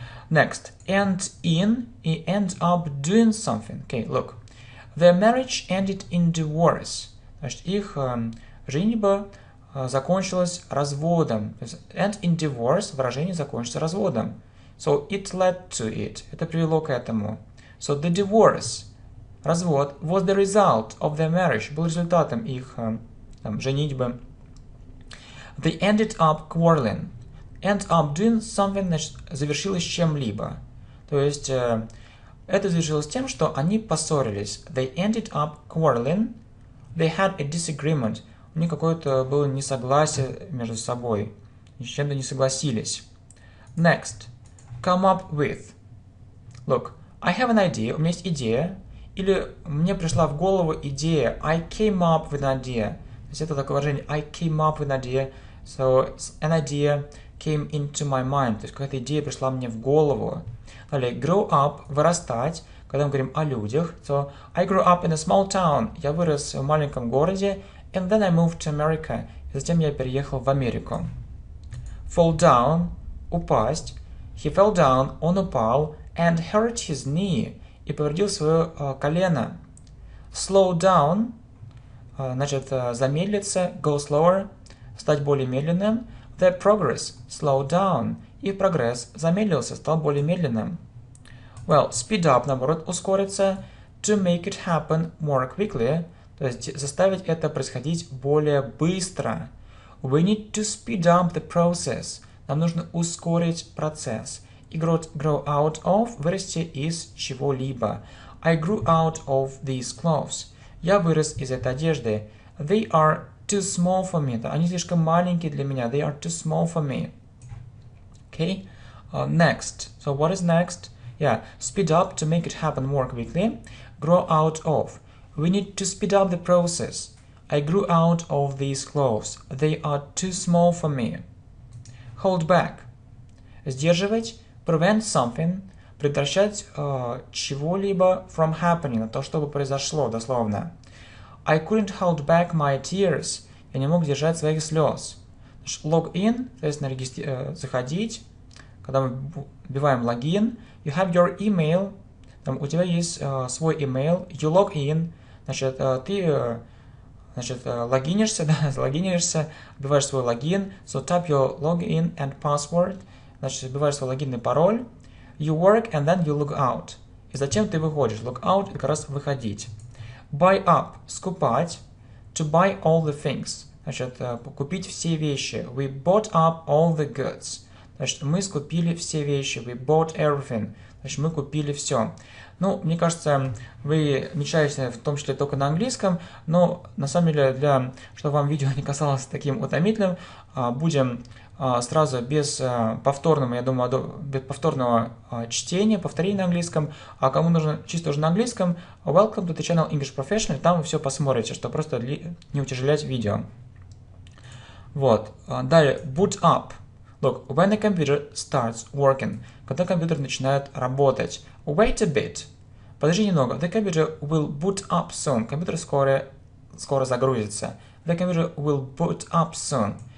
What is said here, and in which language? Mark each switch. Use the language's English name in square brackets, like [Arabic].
[English] Next, end in и end up doing something. Okay, look. Their marriage ended in divorce. [Russian] Значит, их женитьба закончилась разводом. То есть [English] end in divorce, [Russian] выражение закончится разводом. [English] So it led to it. [Russian] Это привело к этому. [English] So the divorce, развод, was the result of their marriage, [Russian] был результатом их женитьбы. [English] They ended up quarreling. End up doing something, [Russian] значит, завершилось чем-либо. То есть это завершилось тем, что они поссорились. [English] They ended up quarreling. They had a disagreement. [Russian] У них какое-то было несогласие между собой. Ни с чем-то не согласились. [English] Next. Come up with. Look, I have an idea. [Russian] У меня есть идея. Или мне пришла в голову идея. [English] I came up with an idea. [Russian] То есть это такое выражение. [English] I came up with an idea. So an idea came into my mind. [Russian] То есть какая-то идея пришла мне в голову. Далее, grow up, вырастать. Когда мы говорим о людях. [English] So I grew up in a small town. [Russian] Я вырос в маленьком городе. [English] And then I moved to America. [Russian] И затем я переехал в Америку. [English] Fall down, упасть. He fell down, он упал. And hurt his knee. [Russian] И повредил свое колено. Slow down, значит, замедлиться. [English] Go slower, [Russian] стать более медленным. [English] Their progress, slow down. [Russian] Их прогресс замедлился, стал более медленным. [English] Well, speed up, [Russian] наоборот, ускориться. [English] To make it happen more quickly. [Russian] То есть заставить это происходить более быстро. [English] We need to speed up the process. [Russian] Нам нужно ускорить процесс. И grow out of, вырасти из чего-либо. [English] I grew out of these clothes. [Russian] Я вырос из этой одежды. [English] They are too small for me. Они слишком маленькие для меня. They are too small for me. Okay. Next. So what is next? Yeah. Speed up to make it happen more quickly. Grow out of. We need to speed up the process. I grew out of these clothes. They are too small for me. Hold back. Сдерживать. Prevent something. [Russian] Предотвращать чего-либо [English] from happening. [Russian] То, чтобы произошло, дословно. [English] I couldn't hold back my tears. [Russian] Я не мог держать своих слез. Log in, соответственно, заходить. Когда мы вбиваем логин. [English] You have your email. [Russian] Там у тебя есть свой email. [English] You log in. [Russian] Значит, ты логинишься, да, логинишься, вбиваешь свой логин. [English] So type your login and password. [Russian] Значит, вбиваешь свой логинный пароль. [English] You work and then you log out. [Russian] И затем ты выходишь. Log out – это как раз выходить. Buy up – скупать. [English] To buy all the things. [Russian] Значит, купить все вещи. [English] We bought up all the goods. [Russian] Значит, мы скупили все вещи. [English] We bought everything. [Russian] Значит, мы купили все. Ну, мне кажется, вы мечтаете в том числе только на английском, но на самом деле, чтобы вам видео не казалось таким утомительным, будем сразу без повторного, я думаю, без повторного чтения, повторения на английском. А кому нужно чисто уже на английском, [English] welcome to the channel English Professional, [Russian] там вы все посмотрите, чтобы просто не утяжелять видео. Вот. [English] Далее, boot up. Look, when the computer starts working, [Russian] когда компьютер начинает работать. [English] Wait a bit. [Russian] Подожди немного. [English] The computer will boot up soon. [Russian] Компьютер скоро загрузится. [English] The computer will boot up soon.